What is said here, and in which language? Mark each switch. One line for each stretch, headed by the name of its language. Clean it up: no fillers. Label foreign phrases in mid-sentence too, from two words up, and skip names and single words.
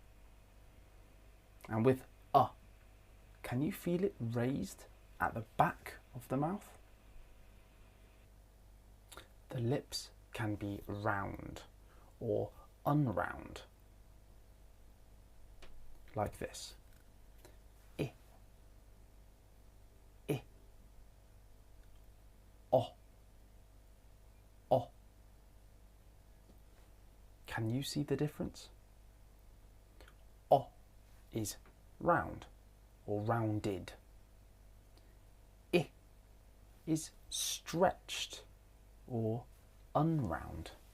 English: And with can you feel it raised at the back of the mouth? The lips can be round or unround, like this. I. I. O. O. Can you see the difference? O is round or rounded. I is stretched or unround.